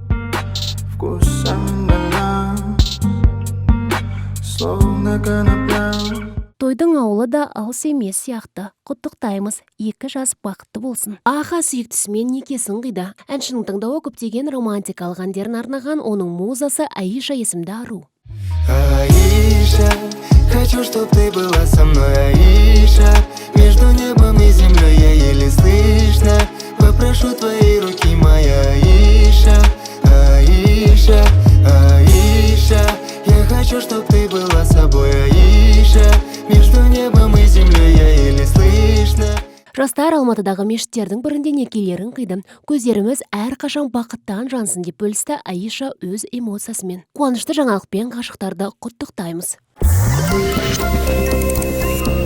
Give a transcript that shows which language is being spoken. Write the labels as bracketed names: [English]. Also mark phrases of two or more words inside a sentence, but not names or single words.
[Kazakh] Тойдың ауылы да алыс емес сияқты. Құттықтаймыз, 2 жас бақытты болсын. Аха сүйіктісімен некесін қиды. Әншінің тыңдауы көптеген романтикалық әндерін арнаған оның музасы Аиша есімді ару. [Russian] Аиша, хочу, чтоб ты была со мной, Аиша. Между небом и землей я еле слышно. Попрошу твои руки, моя Аиша. Аиша, Аиша. Я хочу, чтоб ты была собой, Аиша. Между небом и землей я еле слышно. [Kazakh] Жастар Алматыдағы мешіттердің бірінде некелерін қиды. Көздеріміз әрқашан бақыттан жансын деп бөлісті Аиша өз эмоциясымен. Қуанышты жаңалықпен ғашықтарды құттықтаймыз.